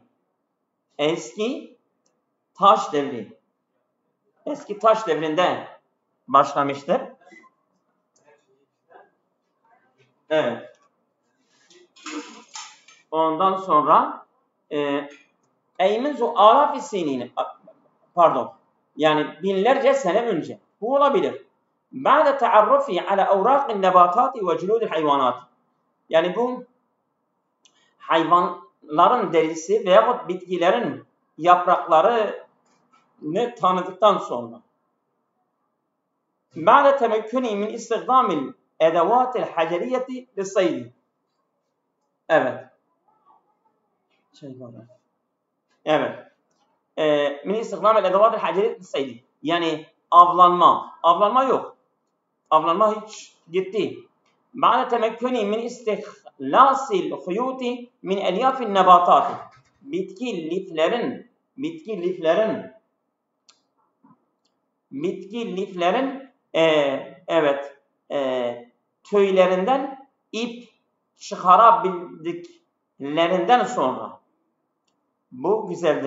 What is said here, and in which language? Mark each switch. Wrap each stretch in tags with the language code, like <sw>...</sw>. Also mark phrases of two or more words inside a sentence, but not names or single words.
<tr>Eski taş devrinde başlamıştır. Evet. Ondan sonra</tr> <ar>منذ آلاف السنين,</ar> <tr>yani binlerce sene önce. Bu olabilir.</tr> <ar>بعد تعرفي على أوراق النباتات وجلود الحيوانات.</ar> <tr>Yani bu hayvanların derisi veyahut bitkilerin yapraklarını tanıdıktan sonra.</tr> <ar>بعد تمكني من استخدام الأدوات الحجرية للصيد.</ar> <tr>Evet. Evet.</tr> <ar>من استخدام الأدوات الحجرية للصيد.</ar> <tr>Yani avlanma. Avlanma yok. Avlanma hiç gitti.</tr> <ar>بعد تمكني من استخلاص الخيوط من ألياف النباتات.</ar> <tr>Bitki liflerin tüylerinden ip çıkarabildiklerinden sonra. Bu güzeldir.</tr>